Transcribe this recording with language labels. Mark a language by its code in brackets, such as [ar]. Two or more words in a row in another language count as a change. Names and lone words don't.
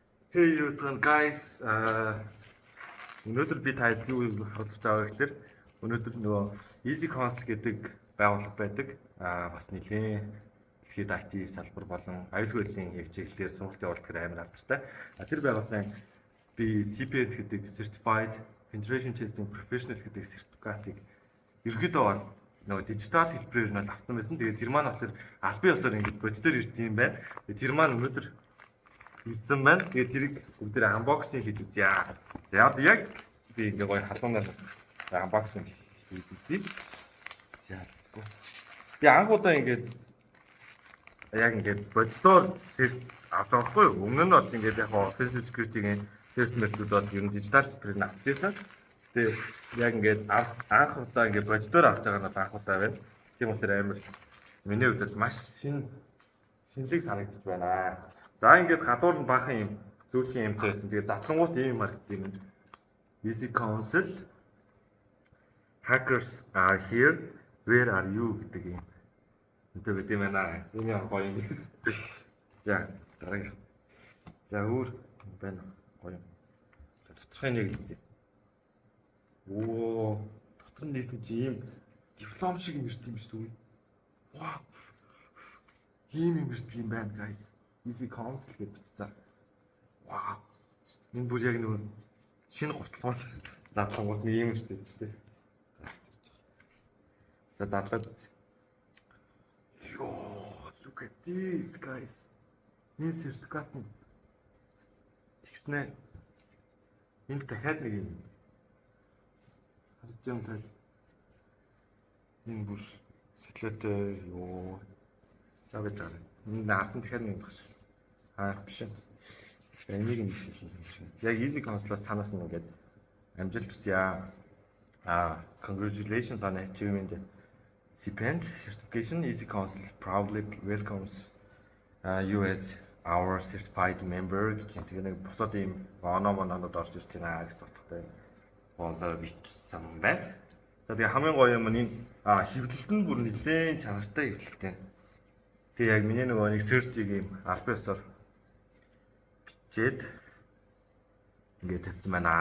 [en] Hey what's going guys? [mn] Өнөөдөр би таад юу харуулж байгаа гэхээр өнөөдөр нөгөө Easy Council гэдэг байгууллага байдаг. Бас нэлээд дэлхийд IT салбар болон аюулгүй байдлын хичээлээр сургалт явуулдаг амар алдартай. Тэр байгууллагын би CPENT гэдэг Certified Penetration Testing Professional гэдэг сертификатыг ерөөдөө бол нөгөө дижитал хэлбэрээр нь авсан байсан. Тэгээд тэр маань болохоор албан ёсоор ингэж боддоор ирд юм байна. Тэгээд тэр маань өнөөдөр ирсэн байна. Тэгээд тэрийг бүгдээ unboxing хийж үзье. За яг би ингээ гоё халуунаар unboxing хийж үзье. [en] За let's go. [mn] Би анхудаа ингээд яг ингээд боддоор сэрт авч байгаа хгүй юу? Өмнө нь бол ингээд яг offensive security-гийн сертификатууд бол ер нь дижитал хэлбэрээр авч байсан. Тэгээд яг ингээд анх удаа ингээд боддоор авч байгаа нь бол анх удаа байна. Тийм болохоор амар миний хувьд бол маш шинэлэг санагдчих байна. За ингээд гадуур нь баахан юм зөөлхөн юмтай байсан. Тэгээд задлангуут ийм маркетинг Easy Council [en] Hackers are here. Where are you [mn] гэдэг юм. Үнтэй гэдэг юм байна. Миний гоё юм. За дараагийн. За өөр байна. Гоё юм. Тодорхой нэг хэлцээ. Оо дотор нь нээсэн чи ийм диплом шиг юм ирд юм шүү дээ. Вау. Ийм юм ирд юм байна guys. Easy Council гэж бичсэн. Вау. Энэ бүр яг нэг шинэ гутлал задлангууд нэг юм шүү дээ. За задлаад. Йоо, [en] look at this guys. [mn] Энэ сертификат нь тэгснэ. Энд дахиад нэг юм. Харж юм таа. Энэ бүр сэтлэтэй ёо. За байж байгаа. Энэ ард нь дахиад нэг багш. Биш. За энийг нь биш. Яг Easy Council-аас цаанаас нь ингээд амжилт хүсье. [en] Congratulations on achieving the CPENT certification. Easy Council proudly welcomes you as our certified member. [mn] Тэгээд нэг босоод ийм оноод орж ирж байна гэсэн утгатай болоо бичсэн байна. Тэгээд хамгийн гоё юм нь энэ хэвлэлт нь бүр нэлээд чанартай хэвлэлтэй. Тэгээ яг миний нөгөө нэг search-ийг ийм албаасаар бичээд ингээд тавьсан байна.